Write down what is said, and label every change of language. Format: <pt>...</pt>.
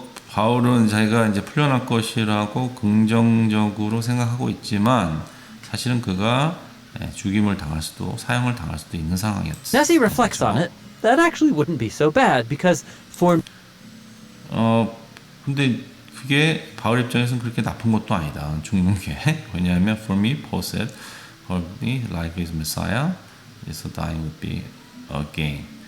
<ko>바울은 자기가 이제 풀려날 것이라고 긍정적으로 생각하고 있지만 사실은 그가 죽임을 당할 수도 사형을 당할 수도 있는 상황이었어요.</ko> <en>as he reflects on it, that actually wouldn't be so bad because for</en> <ko>근데 그게 바울 입장에서는 그렇게 나쁜 것도 아니다. 죽는 게. 왜냐하면</ko> <en>for me, Paul said, for me, life is Messiah, so dying would be a gain.</en>